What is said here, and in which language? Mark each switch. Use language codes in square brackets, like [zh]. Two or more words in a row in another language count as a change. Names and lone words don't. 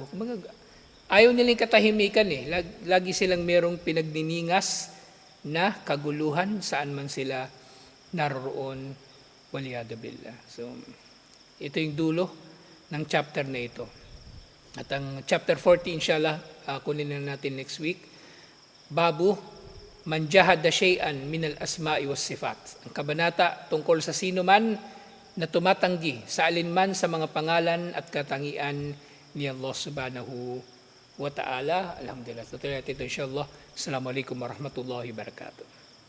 [tl] Ayaw nilang katahimikan Lagi silang merong pinagniningas na kaguluhan saan man sila naroon. [ar] والعياذ بالله. [tl] So, ito yung dulo ng chapter na ito. At ang chapter 40, inshallah, kunin na natin [en] next week. [ar] باب من جحد شيئا من الأسماء والصفات. [tl] Ang kabanata tungkol sa sino man na tumatanggi sa alinman sa mga pangalan at katangian ni Allah [ar] سبحانه وتعالى. [tl] Alhamdulillah. Tutuloy natin ito inshallah. [ar] السلام عليكم ورحمة الله وبركاته.